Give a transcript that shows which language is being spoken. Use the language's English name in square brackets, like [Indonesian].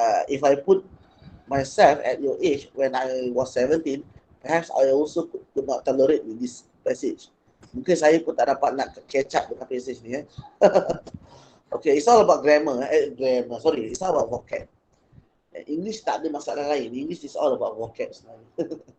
[English] If I put myself at your age when I was 17, perhaps I also could not tolerate with this passage. [Malay] Mungkin saya pun tak dapat nak catch up dengan passage ni. [English] Okay, it's all about grammar. It's all about vocab. [Malay] English tak ada masalah lain. [English] English is all about vocab [Malay] sebenarnya.